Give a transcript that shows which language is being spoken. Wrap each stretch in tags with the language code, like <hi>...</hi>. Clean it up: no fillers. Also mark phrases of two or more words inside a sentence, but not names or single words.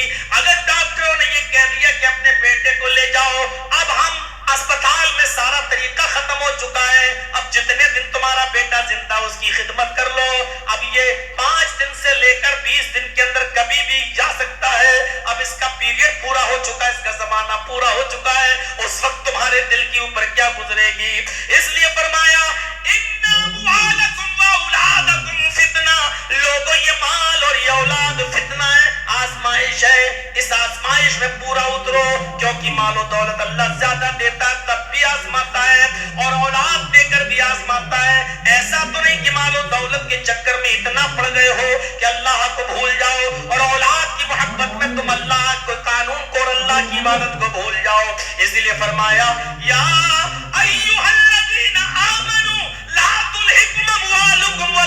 <hi>अगर डॉक्टरों ने ये कह दिया कि अपने बेटे को ले जाओ, अब हम अस्पताल में सारा तरीका खत्म हो चुका है, अब जितने दिन तुम्हारा बेटा जिंदा उसकी खिदमत कर लो। अब ये 5 दिन से लेकर 20 दिन के अंदर कभी भी जा सकता है। अब इसका पीरियड पूरा हो चुका है, इसका जमाना पूरा हो चुका है, उस वक्त तुम्हारे दिल के ऊपर क्या गुजरेगी। इसलिए फरमाया,</hi> <ar>إن أموالكم وأولادكم فتنة,</ar> <hi>लोगों ये माल और ये औलाद फितना है, आजमाइश है। इस आजमाइश में पूरा उतरो, क्योंकि मालो दौलत अल्लाह ज्यादा देता तब भी आजमाता है और औलाद देकर भी आजमाता है। ऐसा तो नहीं कि मालो दौलत के चक्कर में इतना पड़ गए हो कि अल्लाह को भूल जाओ और औलाद की मोहब्बत में तुम अल्लाह को, कानून को और अल्लाह की इबादत को भूल जाओ। इसलिए फरमाया,</hi> <ar>يا أيها الذين آمنوا لا تلهكم أموالكم</ar>